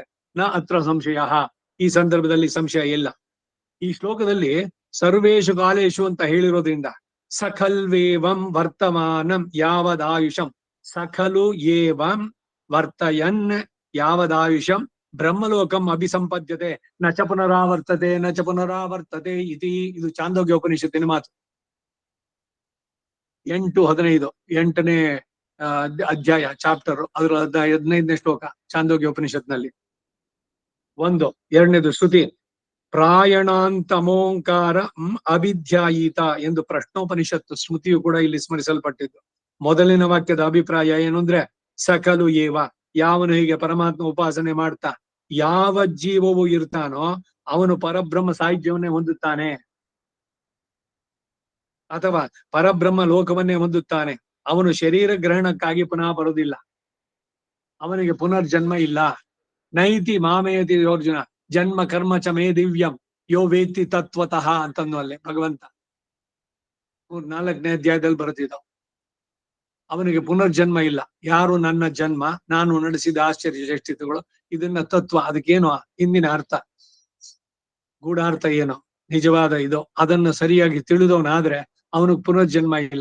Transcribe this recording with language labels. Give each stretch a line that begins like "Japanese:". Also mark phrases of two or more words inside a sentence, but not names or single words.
Sanskrit: ನ ಅತ್ರ ಸಂಶಯ,
Kannada: ಈ ಸಂದರ್ಭದಲ್ಲಿ ಸಂಶಯ ಇಲ್ಲ. ಈ ಶ್ಲೋಕದಲ್ಲಿ
Sanskrit: ಸರ್ವೇಶು ಕಾಲೇಶು
Kannada: ಅಂತ ಹೇಳಿರೋದ್ರಿಂದ
Sanskrit: ಸಖಲ್ವೇವಂ ವರ್ತಮಾನಂ ಯಾವದಾಯುಷಂ, ಸಖಲು ಏವಂ ವರ್ತಯನ್ ಯಾವದಾಯುಷಂ ಬ್ರಹ್ಮಲೋಕಂ ಅಭಿಸಂಪದ್ಯತೆ ನ ಚ ಪುನರಾವರ್ತತೆ ನ ಚ ಪುನರಾವರ್ತತೆ ಇತಿ.
Kannada: ಇದು ಚಾಂದೋಗ್ಯ ಉಪನಿಷತ್ತಿನ ಮಾತು. 8:15, 8ನೇ ಅಧ್ಯಾಯ, ಚಾಪ್ಟರ್, ಅದರ 15ನೇ ಶ್ಲೋಕ ಚಾಂದೋಗ್ಯ ಉಪನಿಷತ್ನಲ್ಲಿ. 1. 2ನೇದು ಶ್ರುತಿ.
Sanskrit: ಪ್ರಾಯಣಾಂತಮೋಂಕಾರ ಅಭಿಧ್ಯಾಯೀತ
Kannada: ಎಂದು ಪ್ರಶ್ನೋಪನಿಷತ್ತು ಸ್ಮೃತಿಯು ಕೂಡ ಇಲ್ಲಿ ಸ್ಮರಿಸಲ್ಪಟ್ಟಿದ್ದು. ಮೊದಲಿನ ವಾಕ್ಯದ ಅಭಿಪ್ರಾಯ ಏನು ಅಂದ್ರೆ
Sanskrit: ಸಕಲು ಏವ,
Kannada: ಯಾವನು ಹೀಗೆ ಪರಮಾತ್ಮ ಉಪಾಸನೆ ಮಾಡ್ತಾ ಯಾವ ಜೀವವು ಇರ್ತಾನೋ ಅವನು ಪರಬ್ರಹ್ಮ ಸಾಹಿತ್ಯವನ್ನೇ ಹೊಂದುತ್ತಾನೆ, ಅಥವಾ ಪರಬ್ರಹ್ಮ ಲೋಕವನ್ನೇ ಹೊಂದುತ್ತಾನೆ. ಅವನು ಶರೀರ ಗ್ರಹಣಕ್ಕಾಗಿ ಪುನಃ ಬರುವುದಿಲ್ಲ, ಅವನಿಗೆ ಪುನರ್ಜನ್ಮ ಇಲ್ಲ.
Sanskrit: ನೈತಿ ಮಾಮೇತಿ ಯೋರ್ಜುನ ಜನ್ಮ ಕರ್ಮ ಚ ಮೇ ದಿವ್ಯಂ ಯೋ ವೇತ್ತಿ ತತ್ವತಃ
Kannada: ಅಂತಂದು ಅಲ್ಲೇ ಭಗವಂತ 4ನೇ ಅಧ್ಯಾಯದಲ್ಲಿ ಬರೆದಿದ್ದಾವ. ಅವನಿಗೆ ಪುನರ್ಜನ್ಮ ಇಲ್ಲ. ಯಾರು ನನ್ನ ಜನ್ಮ, ನಾನು ನಡೆಸಿದ ಆಶ್ಚರ್ಯ ಚೇಷ್ಟಿತಗಳು, ಇದನ್ನ ತತ್ವ, ಅದಕ್ಕೇನು ಹಿಂದಿನ ಅರ್ಥ, ಗೂಢಾರ್ಥ ಏನೋ ನಿಜವಾದ ಇದು, ಅದನ್ನು ಸರಿಯಾಗಿ ತಿಳಿದವನಾದ್ರೆ ಅವನಿಗೆ ಪುನರ್ಜನ್ಮ ಇಲ್ಲ.